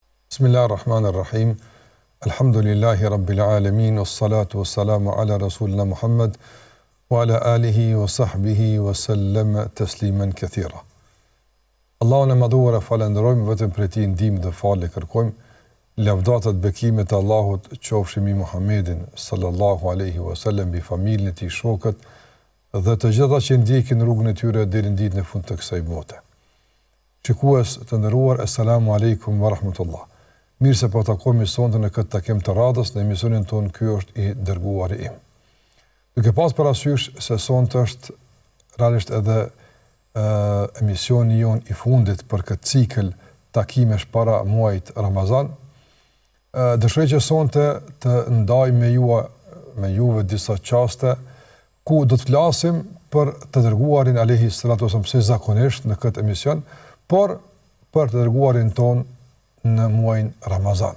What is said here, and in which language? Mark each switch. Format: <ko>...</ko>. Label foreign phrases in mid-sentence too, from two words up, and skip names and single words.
<ar>بسم الله الرحمن الرحيم. الحمد لله رب العالمين، والصلاة والسلام على رسولنا محمد وعلى آله وصحبه وسلم تسليما كثيرا.</ar> <sq>Allahun e madhuar e falenderojmë, vetëm për ti ndihmë dhe falë kërkojmë. Lavdatat bekimet e Allahut qofshin mbi Muhammedin</sq> <ar>صلى الله عليه وسلم,</ar> <sq>bi familjen e tij, shokët dhe të gjitha që ndjekin rrugën e tyre deri në ditën e fundit të kësaj bote. Shikues të nderuar,</sq> <ar>السلام عليكم ورحمة الله.</ar> <sq>Mirë se po takojmë sonte në këtë takim të radhës në emisionin tonë Ky është i dërguari im. Duke pas parasysh se sonte është realisht edhe emisioni jon i fundit për këtë cikël takimesh para muajit Ramazan, dëshiroj që sonte të ndaj me juve disa çaste ku do të flasim për të dërguarin</sq> <ar>عليه الصلاة والسلام</ar> <sq>si zakonisht në këtë emision, por për të dërguarin ton në muajin Ramazan.</sq>